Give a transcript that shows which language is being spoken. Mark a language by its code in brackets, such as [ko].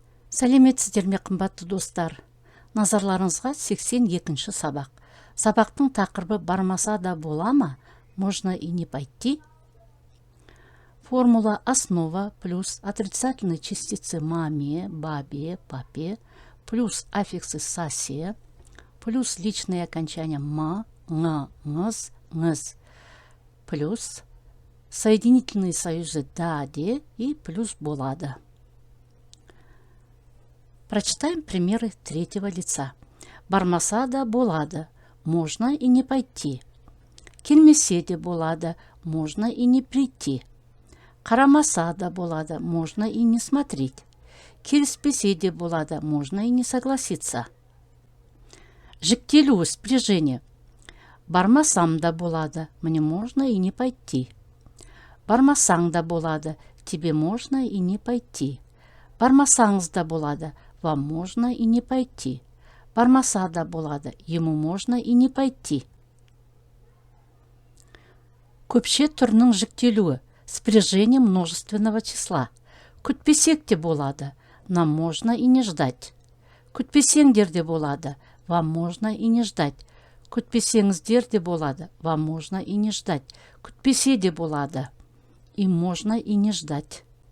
[kk] Сәлеметсіздер ме, қымбатты достар. Назарларыңызға 82-ші сабақ. Сабақтың тақырыбы бармаса да бола ма? [ru] Можно и не пойти. Формула основа плюс отрицательные частицы маме, бабе, папе, плюс аффиксы сосе, плюс личные окончания ма, ңа, ңыз, ңыз, плюс соединительные союзы даде и плюс болады. Прочитаем примеры третьего лица. [kk] Бармаса да болады, [ru] можно и не пойти. [kk] Келмесе де болады, [ru] можно и не прийти. [kk] Қарамаса да болады, [ru] можно и не смотреть. [kk] Келіспесе де болады, [ru] можно и не согласиться. Жіктелу спряжение. [kk] Бармасам да болады, [ru] мне можно и не пойти. [kk] Бармасаң да болады, [ru] тебе можно и не пойти. [kk] Бармасаңыз да болады, [ru] вам можно и не пойти. [kk] Бармаса да болады, [ru] ему можно и не пойти. [kk] Көпше түрінің жіктелуі, [ru] спряжение множественного числа. [kk] Күтпесек те болады, [ru] нам можно и не ждать. [kk] Күтпесеңдер де болады, [ru] вам можно и не ждать. [kk] Күтпесеңіздер де болады, [ru] вам можно и не ждать. [kk] Күтпесе де болады, [ru] им можно и не ждать.